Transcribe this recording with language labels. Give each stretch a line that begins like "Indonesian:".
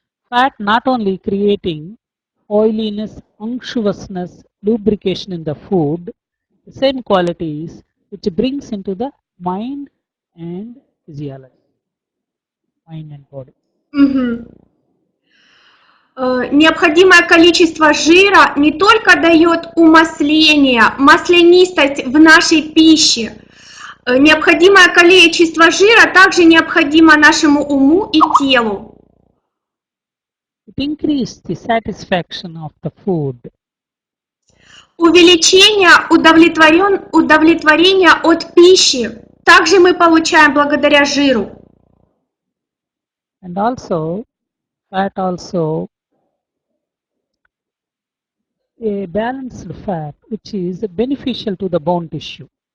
English: Fat not only creating oiliness, unctuousness, lubrication in the food, the same qualities which brings into the mind and physiology, mind and body.
Russian: Необходимое количество жира не только дает умасление, маслянистость в нашей пище. Необходимое количество жира также необходимо нашему уму и телу.
English: It increases the satisfaction of the food.
Russian: Увеличение удовлетворения от пищи также мы получаем благодаря жиру.
English: And also, fat also a balanced fat which is beneficial to the bone tissue.